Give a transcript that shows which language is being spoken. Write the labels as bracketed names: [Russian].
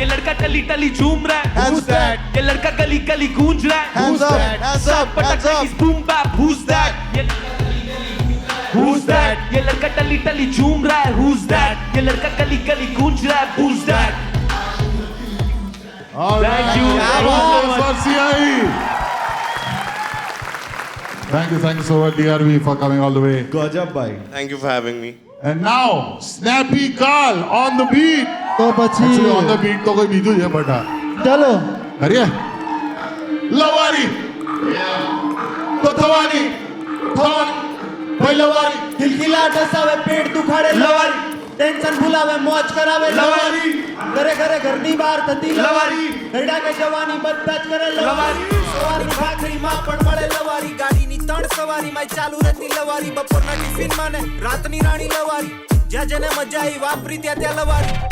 [Hindi] ये लड़का टली टली झूम रहा है [English] Who's that? [Hindi] ये लड़का गली गली गूंज रहा है [English] Hands up, hands up, [Hindi] पटक [English] hands up. इस बूम बाप Who's that? Who's that? [Hindi] ये लड़का टली टली झूम रहा है [English] Who's that? [Hindi] ये लड़का गली गली गूंज रहा है Who's that? [English] Thank you. for CI thank you so much DRV for coming all the way [Gujarati] ગજબ ભાઈ [English] Thank you for having me. and now Snappy Carl on the beat [Gujarati] તો [English] actually [Gujarati] પછી [English] on the beat [Gujarati] તો કોઈ બીજું છે બટા ચાલો કરીએ લવારી તો થવાની ભાઈ લવારી ખિલખિલાટ હસાવે પેટ દુખાડે લવારી ટેન્શન ભૂલાવે મોજ કરાવે લવારી ઘરે ઘરે ઘરની બહાર થતી લવારી હૈડા કે જવાની બધા જ કરે લવારી સવારની ભાખરીમાં પણ મળે લવારી ગાડીની ત્રણ સવારીમાં ચાલુ રહેતી લવારી બપોરના ટિફિનમાં ને રાતની રાણી લવારી જ્યાં જેને મજા આવી વાપરી ત્યાં લવારી